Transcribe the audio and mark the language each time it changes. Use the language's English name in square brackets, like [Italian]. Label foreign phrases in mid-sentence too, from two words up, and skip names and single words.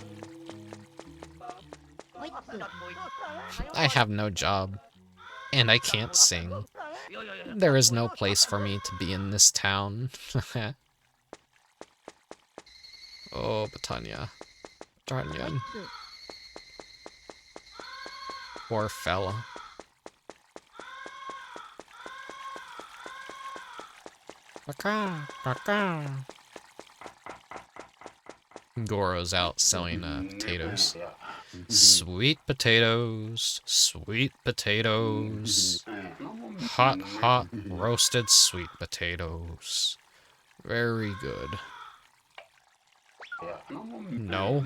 [English] I have no job. And I can't sing. There is no place for me to be in this town. Oh, Batanya. Batanya. Poor fella. Baka, baka. Goro's out selling potatoes. Sweet potatoes, sweet potatoes. Hot, hot, roasted sweet potatoes. Very good. No?